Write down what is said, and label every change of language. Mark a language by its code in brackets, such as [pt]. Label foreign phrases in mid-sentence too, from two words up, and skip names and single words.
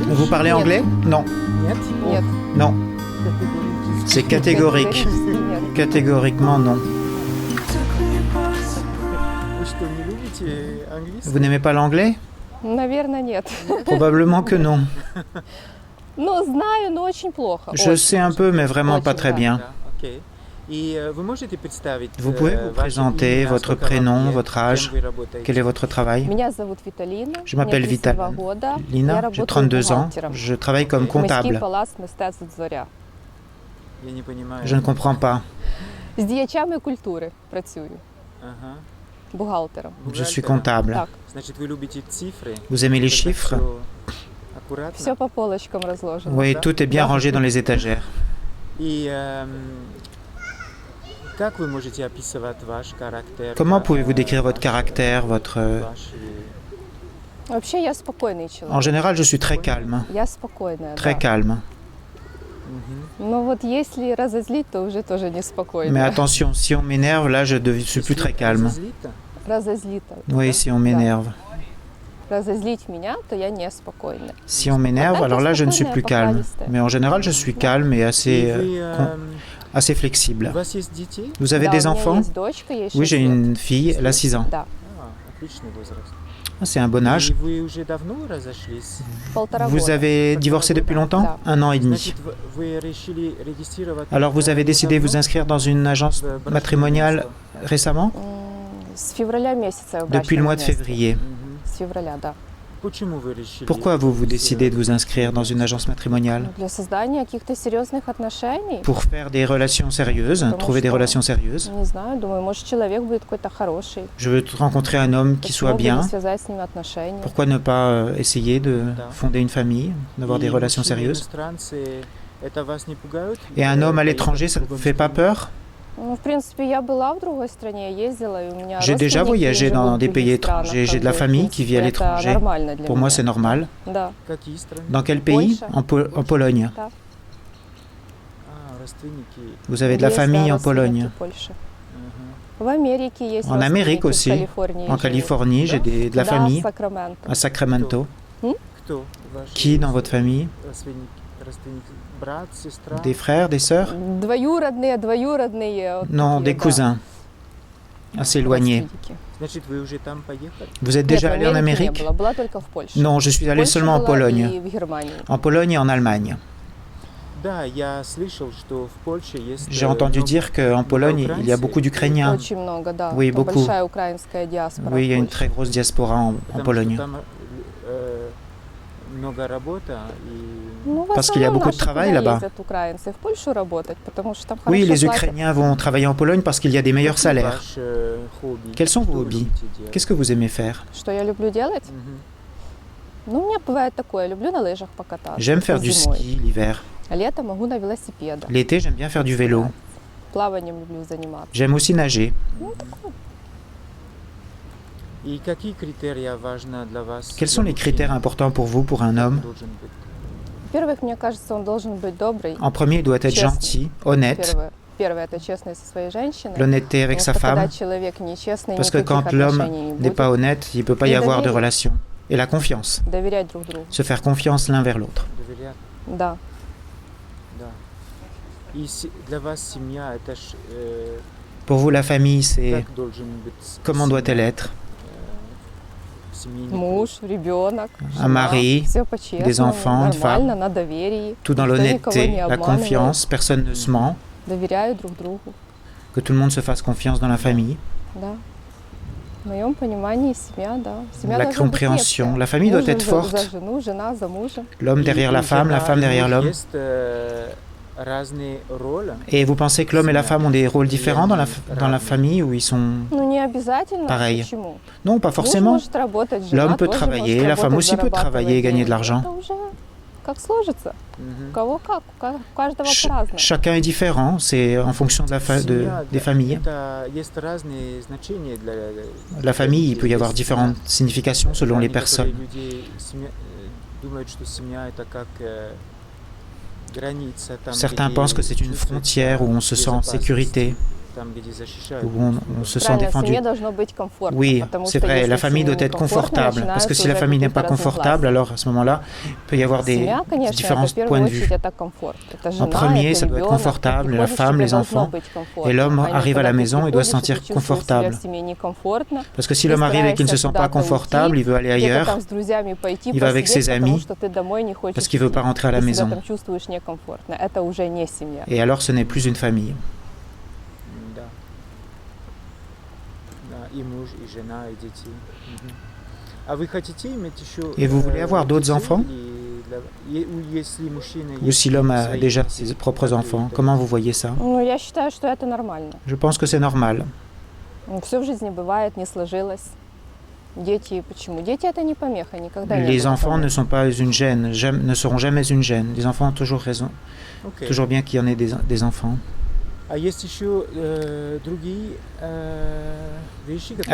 [fr] parlez anglais? Non. [ru] Нет? Нет. [fr] Non. [ru] Категорически. [fr] C'est catégorique. [ru] Нет. [fr] Catégoriquement, non. [ru] Вы что, не любите английский? [fr] Vous n'aimez pas l'anglais? [ru] Наверное, нет. [fr] Probablement que non. [ru] Ну, знаю, но очень плохо. [fr] Je sais un peu, mais vraiment pas très bien. [ru] Да, окей. И вы можете представить [fr] Vous pouvez vous [ru] ваше [fr] présenter, [ru] имя, [fr] votre [ru] сколько вам [fr] prénom, [ru] лет, [fr] votre [ru] кем [fr] âge, [ru] вы работаете? [fr] quel est votre travail? [ru] Меня зовут Виталина. [fr] Je m'appelle [ru] мне 32 [fr] Vital. [ru] года. Я [fr] Lina, j'ai [ru] работаю [fr] 32 ans. [ru] бухгалтером. [fr] Je travaille comme [uk] Міський [fr] comptable. [uk] палац мистецтв «Зоря». [ru] Я не понимаю. [fr] Je ne comprends pas. [uk] З діячами культури працюю, [ru] Ага. бухгалтером. [fr] Je suis [ru] Бухгалтера. [fr] comptable. [ru] Так, Значит, вы любите цифры? [fr] Vous aimez les [ru] Когда [fr] chiffres? [ru] всё аккуратно? все по полочкам розложено. [fr] Oui, [ru] Да. [fr] tout est bien [ru] Да. [fr] rangé dans les étagères. [ru] И как вы можете описывать ваш характер? [fr] Comment pouvez-vous décrire votre caractère, votre... [ru] Вообще я спокойный [fr] En [ru] человек. [fr] général, je suis très calme. [ru] Я спокойная, [fr] Très [ru] да. [fr] calme. [ru] Но вот если разозлить, то уже тоже неспокойно. [fr] Mais attention, si on m'énerve, là, je ne suis plus très calme. [ru] Разозлить, [fr] Oui, si on m'énerve. [ru] разозлить меня, то я неспокойна. [fr] Si on m'énerve, alors là, je ne suis plus calme. Mais en général, je suis calme et assez flexible. [ru] У вас есть детей? [fr] Vous avez [ru] Да, [fr] des [ru] у меня [fr] enfants? [ru] есть дочка, ей [fr] Oui, [ru] 6 [fr] j'ai [ru] лет. [fr] une fille, elle a 6 ans. [ru] Да, Отличный возраст. [fr] Ah, c'est un bon âge. [ru] И вы уже давно разошлись? 1,5 [fr] Vous [ru] года. [fr] avez divorcé depuis longtemps? [ru] Да. [fr] 1 an et demi. [ru] Значит, вы решили регистрировать... [fr] Alors, vous avez décidé de vous [ru] давно [fr] inscrire dans une agence [ru] в брачное [fr] matrimoniale [ru] агентство? [fr] récemment? [ru] С февраля месяца я в [fr] Depuis le [ru] брачном [fr] mois de [ru] агентстве. [fr] février. Мгм. [ru] С февраля, да. Почему вы решили... [fr] Pourquoi vous décidez de vous [ru] регистрировать? [fr] inscrire dans une agence matrimoniale? [ru] Для создания каких-то серьезных отношений. [fr] Pour faire des relations sérieuses, trouver des relations sérieuses. [ru] Не знаю, думаю, может, человек будет какой-то хороший. [fr] Je veux rencontrer un homme qui soit [ru] Почему бы не [fr] bien. [ru] связать с ним отношения? [fr] Pourquoi ne pas essayer de fonder une famille, d'avoir des [ru] И [fr] relations [ru] мужчины [fr] sérieuses? [ru] иностранцы, это вас не пугают? [fr] Et un homme à l'étranger, ça ne [ru] Другом [fr] vous fait pas [ru] стране? [fr] peur? [ru] Ну, в принципе, я была в другой стране, ездила, и у меня [fr] J'ai déjà [ru] родственники [fr] voyagé [ru] живут [fr] dans [ru] в [fr] des [ru] других [fr] pays [ru] странах, [fr] étrangers. J'ai de la [ru] как бы, [fr] famille [ru] в [fr] qui vit à [ru] принципе, это [fr] l'étranger. [ru] нормально для [fr] Pour moi, [ru] меня. [fr] c'est normal. [ru] Да, Какие страны? [fr] Dans quel pays? [ru] Польша. [fr] En Pologne. [ru] да. Родственники. [fr] Vous avez de la [ru] Есть, [fr] famille [ru] да, [fr] en Pologne. [ru] родственники в Польше. Ага. В Америке есть [fr] En Amérique [ru] родственники, [fr] aussi. [ru] в Калифорнии [fr] En [ru] живут. [fr] Californie, j'ai de la [ru] Да, [fr] famille [ru] Сакраменто. [fr] à Sacramento. [ru] Кто? Ваши [fr] Qui dans votre famille? [ru] родственники? Брат, сестра? [fr] Des frères, des sœurs? [ru] Двоюродные, двоюродные. вот [fr] Non, [ru] такие, [fr] des [ru] да, [fr] cousins. Assez éloignés. [ru] родственники. Значит, вы уже там поехали? [fr] Vous êtes [ru] Нет, [fr] déjà [ru] в [fr] allé en [ru] Америке не [fr] Amérique? [ru] была, была только в Польше. [fr] Non, je suis [ru] В [fr] allé [ru] Польше [fr] seulement en [ru] была [fr] Pologne. [ru] и в Германии. [fr] En Pologne et en Allemagne. [ru] Да, я слышал, что в Польше есть... [fr] J'ai entendu dire qu'en Pologne, il y a beaucoup d'Ukrainiens. [ru] Очень много, да. [fr] Oui, [ru] Там [fr] beaucoup. [ru] большая украинская диаспора. [fr] Oui, il y a [ru] в [fr] une [ru] Польше. [fr] très grosse diaspora en [ru] потому что [fr] Pologne. [ru] там много работы и... Ну, в [fr] Parce qu'il y a [ru] основном [fr] beaucoup de [ru] наши [fr] travail [ru] туда [fr] là-bas. [ru] ездят украинцы в Польшу работать, потому что там [fr] Oui, [ru] хорошо [fr] les [ru] платят. [fr] Ukrainiens vont travailler en Pologne parce qu'il y a des meilleurs [ru] Какие [fr] salaires. [ru] ваши хобби? [fr] Quels sont vos [ru] Что вы [fr] hobbies? [ru] любите делать? [fr] Qu'est-ce que vous aimez faire? [ru] Что я люблю делать? Мгм. Ну, у меня бывает такое, люблю на лыжах покататься. [fr] J'aime faire du [ru] зимой. [fr] ski l'hiver. [ru] А летом могу на велосипедах. [fr] L'été, j'aime bien faire du vélo. [ru] Плаванием люблю заниматься. [fr] J'aime aussi nager. [ru] Ну, такое. И какие критерии важны для вас? [fr] Quels sont les critères importants pour vous, pour un homme? [ru] Должен быть. Во-первых, мне кажется, он должен быть добрый. [fr] En premier, il doit être [ru] Честный. [fr] gentil, honnête, [ru] Первое, это честный со своей женщиной. [fr] l'honnêteté avec sa [ru] Потому что когда [fr] femme. [ru] человек нечестный, [fr] Parce que [ru] никаких [fr] quand l'homme [ru] отношений не [fr] n'est [ru] будет. [fr] pas honnête, il ne peut pas y Et avoir de [ru] доверие. [fr] relation. Et la confiance. [ru] Доверять друг другу. [fr] Se faire confiance l'un vers l'autre. [ru] Доверять, Да. да. И для вас семья это ж, [fr] Pour vous, la famille, c'est [ru] как должен быть? [fr] comment doit-elle être? [ru] Семейный Муж, ребенок, [fr] Un mari, [ru] все по-честному, [fr] des enfants, une [ru] нормально, на доверии. [fr] Tout dans [ru] Никто никого не [fr] l'honnêteté, la [ru] обманывает. [fr] confiance, personne ne se ment, [ru] Доверяют друг другу. [fr] que tout le monde se fasse confiance dans la famille. [ru] Да. В моем понимании семья, да. Семья [fr] La [ru] должна быть [fr] compréhension. [ru] крепкая. [fr] La famille doit [ru] Муж [fr] être [ru] за [fr] forte. [ru] жену, жена за мужа. [fr] L'homme derrière la femme, la femme derrière l'homme. [ru] Есть разные роли. [fr] Et vous pensez que l'homme et la femme ont des rôles différents dans la famille ou ils sont... [ru] Ну, не обязательно. [fr] Pareil. [ru] Почему? [fr] Non, pas [ru] Муж [fr] forcément. [ru] может работать, жена [fr] L'homme peut [ru] тоже [fr] travailler, [ru] может [fr] la femme [ru] работать, [fr] aussi peut travailler et [ru] зарабатывать [fr] gagner de [ru] деньги. [fr] l'argent. [ru] Это уже как сложится. Мгм. У кого как, у каждого [fr] Ch- [ru] по-разному. [fr] chacun est différent, c'est en fonction de [ru] Семья, [fr] des familles. [ru] Это есть разные значения для... [fr] La famille, il peut y avoir différentes significations selon les personnes. [ru] Люди думают, что семья это как граница. Там, [fr] Certains [ru] где [fr] pensent que c'est une [ru] чувствуется [fr] frontière où on se sent en [ru] безопасность. [fr] sécurité. [ru] там, где защищают. [fr] où on se sent [ru] Правильно, в [fr] défendu. [ru] семье должно быть комфортно. [fr] Oui, [ru] потому [fr] c'est [ru] что [fr] vrai, [ru] если [fr] la [ru] в [fr] famille [ru] семье [fr] doit être [ru] некомфортно, [fr] confortable, parce que [ru] начинаются [fr] si la [ru] уже [fr] famille n'est [ru] какие-то [fr] pas confortable, [ru] разногласия. [fr] alors à ce moment-là, il peut y avoir des [ru] Семья, конечно, [fr] différents [ru] это в первую [fr] points de vue. [ru] очередь это комфорт. Это жена, [fr] En premier, [ru] это [fr] ça doit être [ru] ребенок. [fr] confortable, [ru] Ты [fr] la [ru] приходишь, [fr] femme, [ru] тебе [fr] les [ru] должно [fr] enfants, [ru] быть комфортно. [fr] et l'homme [ru] А не [fr] arrive à [ru] когда [fr] la [ru] ты [fr] maison, il doit se [ru] приходишь, и [fr] sentir [ru] ты чувствуешь себя [fr] confortable. [ru] в семье некомфортно, [fr] Parce que si [ru] ты [fr] l'homme arrive et qu'il ne se [ru] стараешься [fr] sent pas [ru] куда-то [fr] confortable, il [ru] уйти, [fr] veut aller [ru] где-то [fr] ailleurs, [ru] там с друзьями пойти [fr] il va avec [ru] посидеть, [fr] ses [ru] потому [fr] amis, [ru] что ты домой не хочешь [fr] parce qu'il veut [ru] идти. [fr] pas rentrer à la [ru] Ты [fr] maison. [ru] себя там чувствуешь некомфортно. Это уже не семья. [fr] Et alors, ce n'est plus une famille. [ru] Да. Да, и муж, и жена, и дети. Мгм. А вы хотите иметь еще [fr] Et vous voulez avoir d'autres [ru] детей [fr] enfants? [ru] Ou если мужчина [fr] Ou si l'homme a [ru] свои [fr] déjà [ru] дети, [fr] ses propres [ru] как вы [fr] enfants, [ru] это [fr] comment vous voyez ça? [ru] Ну, я считаю, что это нормально. [fr] Je pense que c'est normal. [ru] Все в жизни бывает, не сложилось. Дети, почему? Дети это не помеха, никогда не [fr] Les [ru] было [fr] enfants ne [ru] помех. [fr] sont pas une gêne, ne seront jamais une gêne. Les enfants ont toujours raison. [ru] Окей. [fr] Toujours bien qu'il y en ait des enfants. [ru] А есть еще другие вещи, которые